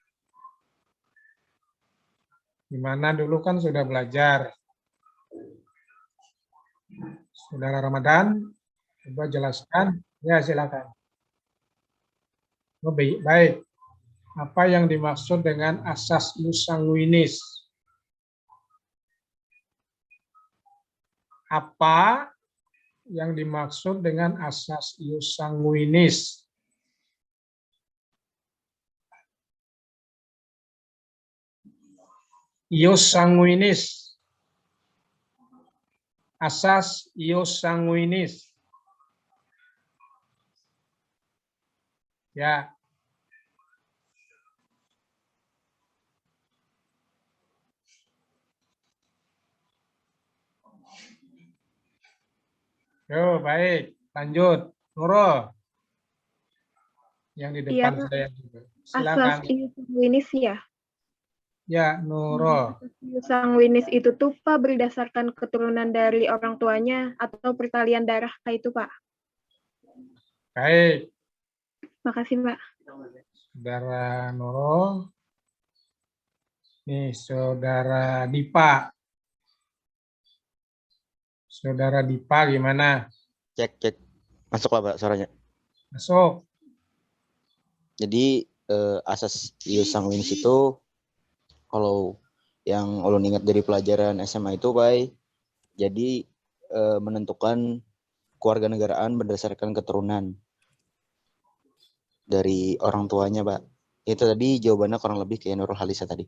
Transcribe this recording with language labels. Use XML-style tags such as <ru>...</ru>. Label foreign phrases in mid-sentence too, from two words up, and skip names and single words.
<id>Gimana dulu kan sudah belajar. Saudara Ramadan, coba jelaskan. Ya, silakan. Oh, baik. Apa yang dimaksud dengan asas</id> <la>ius sanguinis?</la> <id>Apa yang dimaksud dengan asas</id> <la>ius sanguinis? Ius sanguinis. Asas ius sanguinis.</la> <id>Ya. Yo, baik. Lanjut. Nurul. Yang di depan Iya, saya juga. asas Silakan.</id> <la>ius sanguinis ya.</la> <id>Ya, Nurul. Asas</id> <la>ius sanguinis</la> <id>itu tuh Pak berdasarkan keturunan dari orang tuanya atau pertalian darah kayak itu Pak. Baik. Makasih Pak. Saudara Nurul. Nih, Saudara Dipa. Saudara Dipa gimana? Cek. Masuk lah Pak suaranya. Masuk. Jadi asas</id> <la>ius sanguinis</la> <id>itu kalau yang ulun ingat dari pelajaran SMA itu Pak, jadi menentukan kewarganegaraan berdasarkan keturunan dari orang tuanya Pak. Itu tadi jawabannya kurang lebih kayak Nurul Halisa tadi.</id>